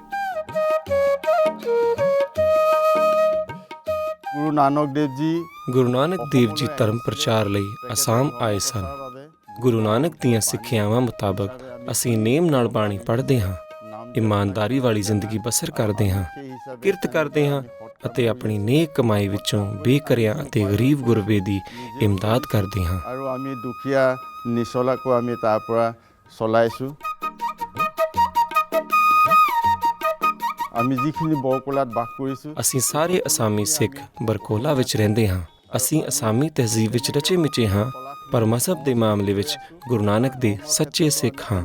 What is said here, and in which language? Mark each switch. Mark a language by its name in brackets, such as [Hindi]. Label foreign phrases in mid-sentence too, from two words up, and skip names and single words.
[Punjabi] ਗੁਰੂ ਨਾਨਕ ਦੇਵ ਜੀ ਧਰਮ ਪ੍ਰਚਾਰ ਲਈ ਅਸਾਮ ਆਏ ਸਨ। ਗੁਰੂ ਨਾਨਕ ਦੀਆਂ ਸਿੱਖਿਆਵਾਂ ਮੁਤਾਬਕ ਅਸੀਂ ਨੇਮ ਨਾਲ ਬਾਣੀ ਪੜ੍ਹਦੇ ਹਾਂ, ਇਮਾਨਦਾਰੀ ਵਾਲੀ ਜ਼ਿੰਦਗੀ ਬਸਰ ਕਰਦੇ ਹਾਂ, ਕਿਰਤ ਕਰਦੇ ਹਾਂ ਅਤੇ ਆਪਣੀ ਨੇਕ ਕਮਾਈ ਵਿੱਚੋਂ ਬੇਕਰਿਆਂ ਅਤੇ ਗਰੀਬ ਗੁਰਬੇ ਦੀ ਇਮਦਾਦ ਕਰਦੇ ਹਾਂ। [Assamese] আৰু আমি দুখীয়া নিচলাকো আমি তাৰ পৰা চলাইছোঁ। আমি যিখিনি বৰকোলাত বাস কৰিছোঁ, [Punjabi] ਅਸੀਂ ਸਾਰੇ ਅਸਾਮੀ ਸਿੱਖ ਬਰਕੋਲਾ ਵਿੱਚ ਰਹਿੰਦੇ ਹਾਂ। ਅਸੀਂ ਅਸਾਮੀ ਤਹਿਜ਼ੀਬ ਵਿੱਚ ਰਚੇ ਮਿਚੇ ਹਾਂ, ਪਰ ਮਜ਼ਹਬ ਦੇ ਮਾਮਲੇ ਵਿੱਚ ਗੁਰੂ ਨਾਨਕ ਦੇ ਸੱਚੇ ਸਿੱਖ ਹਾਂ।